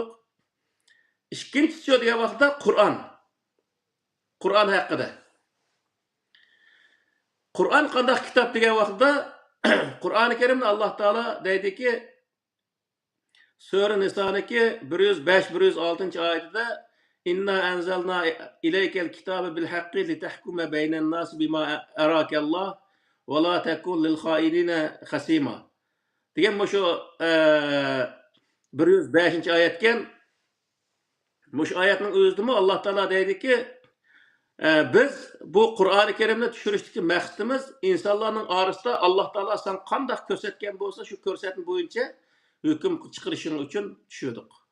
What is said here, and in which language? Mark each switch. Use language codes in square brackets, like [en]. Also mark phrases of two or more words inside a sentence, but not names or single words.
[uz] Ikkinchisi degan vaqtda Qur'on haqida. Qur'on qanday kitob degan vaqtda Qur'oni Karimni Alloh taolo deydiki, Sura Niso'niki 105-106 oyatida [ar] إنا أنزلنا إليك الكتاب بالحق لتحكم بين الناس بما أراك الله ولا تكن للخائنين خصيما [uz] degan shu 105 oyatgan mush oyatning o'zida Alloh taolo deydiki, biz bu Qur'oni Karimni tushirishdagi maqsadimiz insonlarning orasida Alloh taolo sen qanday ko'rsatgan bo'lsa, shu ko'rsatma bo'yicha hukm chiqarishing uchun tushirdik.